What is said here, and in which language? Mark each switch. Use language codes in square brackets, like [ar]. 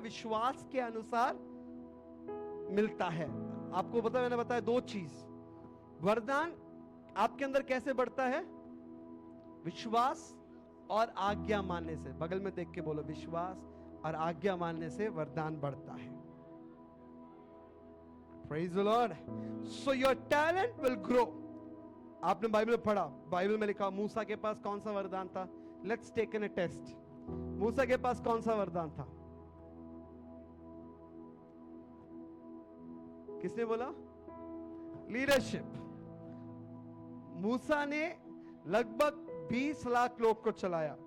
[hi] विश्वास के अनुसार मिलता है। आपको पता, मैंने बताया 2 चीज। वरदान आपके अंदर कैसे बढ़ता है? विश्वास और आज्ञा मानने से। बगल में देख के बोलो, विश्वास और आज्ञा मानने से वरदान बढ़ता है। [en] Praise the Lord. So your talent will grow. [hi] आपने बाइबल में पढ़ा, बाइबल में लिखा मूसा के पास कौन सा वरदान था? [en] Let's take an test. [hi] मूसा के पास कौन सा वरदान था? किसने बोला? लीडरशिप। मूसा ने लगभग 20 लाख लोग को चलाया।